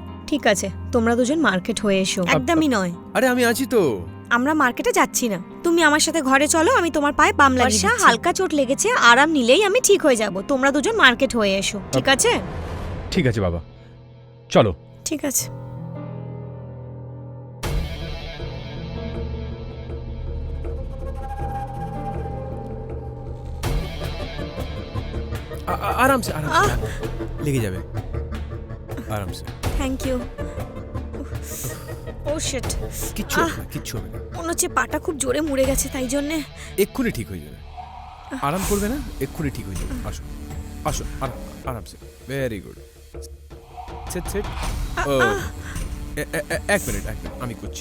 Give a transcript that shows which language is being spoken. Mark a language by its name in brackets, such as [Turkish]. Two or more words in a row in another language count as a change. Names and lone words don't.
[Bangla] ঠিক আছে, তোমরা দুজন মার্কেট হয়ে এসো। একদমই নয়, আরে আমি আছি তো। আমরা মার্কেটে যাচ্ছি না। তুমি আমার সাথে ঘরে চলো, আমি তোমার পায়ে বাম লাগিয়ে দিচ্ছি। হালকা চোট লেগেছে, আরাম নিলেই আমি ঠিক হয়ে যাব। তোমরা দুজন মার্কেট হয়ে এসো, ঠিক আছে? ঠিক আছে বাবা, চলো। ঠিক আছে। [Hindi] आराम से लेके जावे आराम से। [English] Thank you. Oh shit, [Bangla] কিচ্ছু হবে না, কিচ্ছু হবে না। মনে হচ্ছে পাটা খুব জোরে মুড়ে গেছে, তাই জন্যে। এক্ষুনি ঠিক হয়ে যাবে, আরাম করবে না, এক্ষুনি ঠিক হয়ে যাবে। আসো আসো, [Hindi] आराम से। [English] very good. set set. [Bangla] ও এক মিনিট আমি করছি।